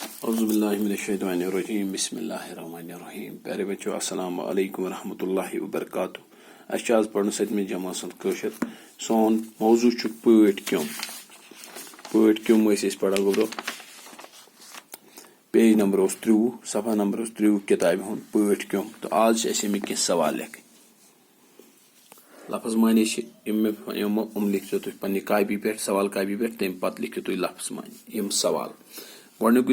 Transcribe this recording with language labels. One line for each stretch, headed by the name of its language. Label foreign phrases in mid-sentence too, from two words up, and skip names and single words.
Arabic: اعوذ باللہ من الشیطان الرجیم بسم اللہ الرحمن الرحیم
Urdu: پیارے بچو
Arabic: السلام علیکم ورحمۃ اللہ وبرکاتہ
Kashmiri: اچھا آز پڑھن ستمہِ جماعت کٲشُر سون موضوع چھُ پٲٹھۍ کیوم ٲسۍ أسۍ پران گوٚبرو پیج نمبر اوس 30 صفحہ نمبر اوس 30 کِتابہِ ہُنٛد پٲٹھۍ کیوم تہٕ آز چھِ اَسہِ اَمِکۍ کینٛہہ سوال لیکھٕنۍ لفظ معنی چھِ یِم لیکھزیو تُہۍ پننہِ کاپی پٮ۪ٹھ سوال کاپی پٮ۪ٹھ تمہِ پتہٕ لیکھِو تُہۍ لفظ معنی یِم سوال گۄڈنیُکُے